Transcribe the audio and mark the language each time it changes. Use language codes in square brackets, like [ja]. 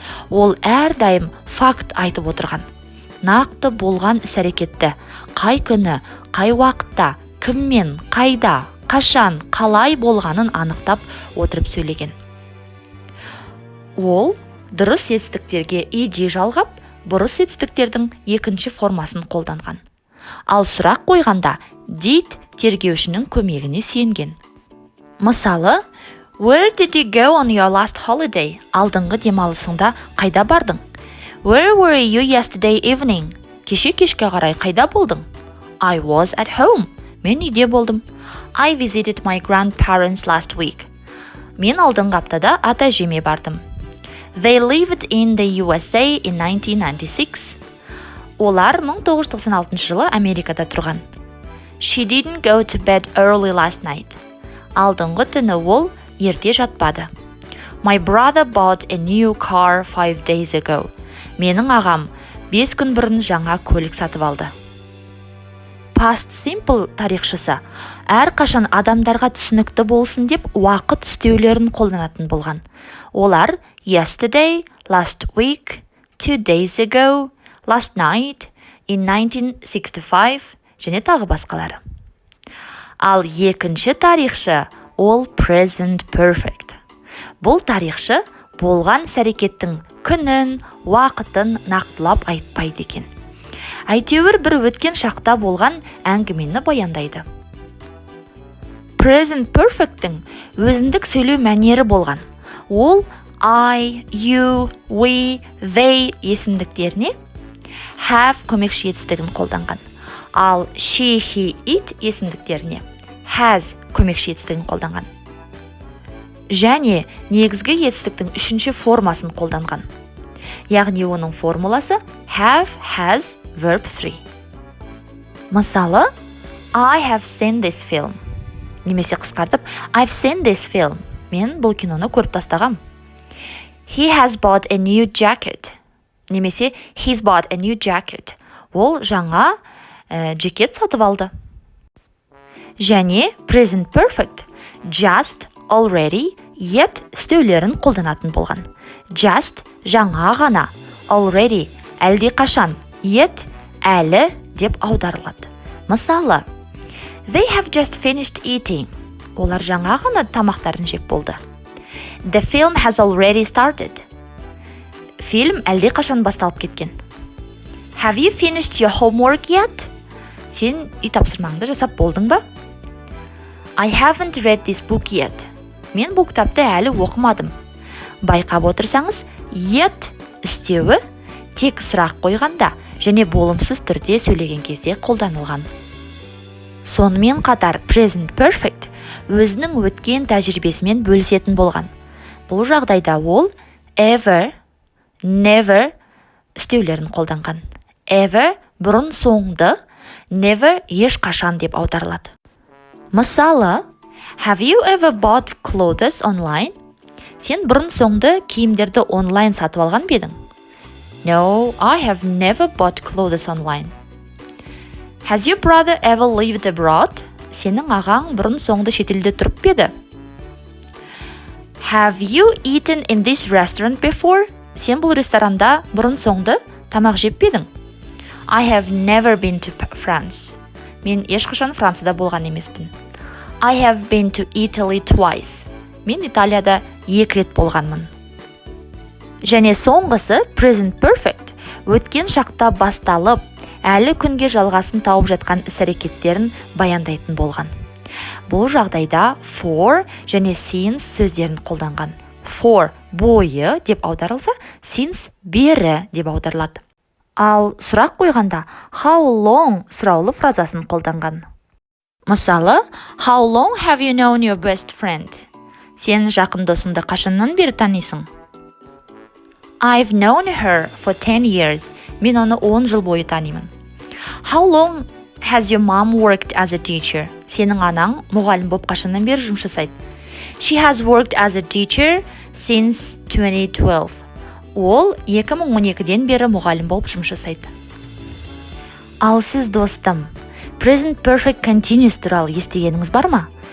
[kk] Ол әрдайым факт айтып отырған. Нақты болған іс-әрекетті, қай күні, қай уақытта, кіммен, қайда, қашан, қалай болғанын анықтап отырып сөйлеген. Ол дұрыс етістіктерге иди жалғап, бұрыс етістіктердің екінші формасын қолданған. Ал сұрақ қойғанда did тергеушінің көмегіне сүйенген. [en] Мысалы, Where did you go on your last holiday? [kk] Алдыңғы демалысыңда қайда бардың? [en] Where were you yesterday evening? [kk] Кеше кешке қарай қайда болдың? [en] I was at home. [kk] Мен үйде болдым. [en] I visited my grandparents last week. [kk] Мен алдыңғы аптада ата-әжеме бардым. [en] They lived in the USA in 1996. [kk] Олар 1996 жылы Америкада тұрған. [en] She didn't go to bed early last night. [kk] Алдыңғы түні ол ерте жатпады. [en] My brother bought a new car 5 days ago. [kk] Менің ағам 5 күн бұрын жаңа көлік сатып алды. Past simple тарихшысы әрқашан адамдарға түсінікті болсын деп уақыт үстеулерін қолданатын болған. Олар [en] yesterday, last week, 2 days ago, last night, in 1965 [kk] және тағы басқалары. Ал екінші тарихшы ол present perfect. Бұл тарихшы болған іс-әрекеттің күнін, уақытын нақтылап айтпайды екен. Әйтеуір бір өткен шақта болған әңгімені баяндайды. Present perfect'тің өзіндік сөйлеу мәнері болған. Ол I, you, we, they есімдіктеріне have көмекші етістігін қолданған. Ал she, he, it есімдіктеріне has көмекші етістігін қолданған. Және негізгі етістіктің үшінші формасын қолданған. Яғни оның формуласы have, has, verb 3. [en] Мысалы, I have seen this film. [kk] Немесе қысқартып, [en] I've seen this film. [kk] Мен бұл киноны көріп тастағам. [en] He has bought a new jacket. [kk] Немесе [en] he's bought a new jacket. [kk] Ол жаңа жакет сатып алды. Және present perfect just, already, yet үстеулерін қолданатын болған. Just жаңа ғана, already әлде қашан, yet әлі деп аударылады. [en] Мысалы, they have just finished eating. [kk] Олар жаңа ғана тамақтарын жеп болды. [en] The film has already started. [kk] Фильм әлде қашан басталып кеткен. [en] Have you finished your homework yet? [kk] Сен үй тапсырмаңды жасап болдың ба? [en] I haven't read this book yet. [kk] Мен бұл кітапты әлі оқымадым. Байқап отырсаңыз, yet үстеуі тек сұрақ қойғанда және болымсыз түрде сөйлеген кезде қолданылған. Сонымен қатар present perfect өзінің өткен тәжірибесімен бөлісетін болған. Бұл жағдайда ол ever, never үстеулерін қолданған. Ever бұрын соңды, never ешқашан деп аударылады. [en] Мысалы, have you ever bought clothes online? [kk] Сен бұрын соңды киімдерді онлайн сатып алған бе едің? [en] No, I have never bought clothes online. Has your brother ever lived abroad? [kk] Сенің ағаң бұрын соңды шетелде тұрып бе еді? [en] Have you eaten in this restaurant before? [kk] Сен бұл ресторанда бұрын соңды тамақ жеп бе едің? [en] I have never been to France. [kk] Мен ешқашан Францияда болған емеспін. [en] I have been to Italy twice. [kk] Мен Италияда 2 рет болғанмын. Және соңғысы present perfect өткен шақта басталып, әлі күнге жалғасын тауып жатқан іс-әрекеттерін баяндайтын болған. Бұл жағдайда for және since сөздерін қолданған. For бойы деп аударылса, since бері деп аударылады. Ал сұрақ қойғанда [en] how long [kk] сұраулы фразасын қолданған. Мысалы, [en] how long have you known your best friend? [kk] Сен жақын досыңды қашаннан бері танисың? [en] I've known her for 10 years. [kk] Мен оны 10 жыл бойы танимын. [en] How long has your mom worked as a teacher? [kk] Сенің анаң мұғалім болып қашаннан бері жұмыс жасайды? [en] She has worked as a teacher since 2012. [kk] Ол 2012-ден бері мұғалім болып жұмыс жасайды. Ал сіз, достым, present perfect continuous туралы естігеніңіз бар ма?